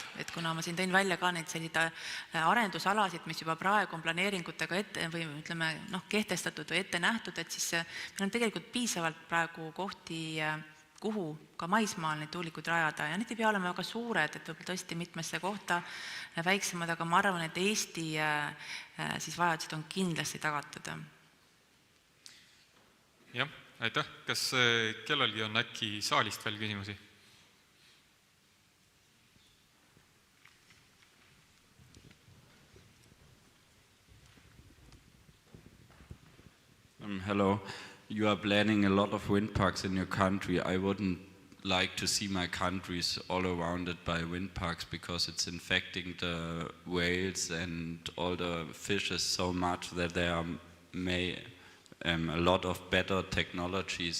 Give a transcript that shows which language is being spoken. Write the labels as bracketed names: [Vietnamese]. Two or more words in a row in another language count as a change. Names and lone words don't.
[Estonian] Et kuna ma siin tõin välja ka neid selliseid arendusalasid, mis juba praegu on planeeringutega kehtestatud või ette nähtud, et siis meil on tegelikult piisavalt praegu kohti kuhu ka maismaal neid tuulikuid rajada ja need ei pea olema väga suured, et võib-olla tõesti mitmesse kohta väiksemad, aga ma arvan, et Eesti siis vajadused on kindlasti tagatud. Jah, aitäh. Kas kellelgi on äkki saalist veel küsimusi? [English] Hello. You are planning a lot of wind parks in your country. I wouldn't like to see my countries all around it by wind parks because it's infecting the whales and all the fishes so much that there are a lot of better technologies.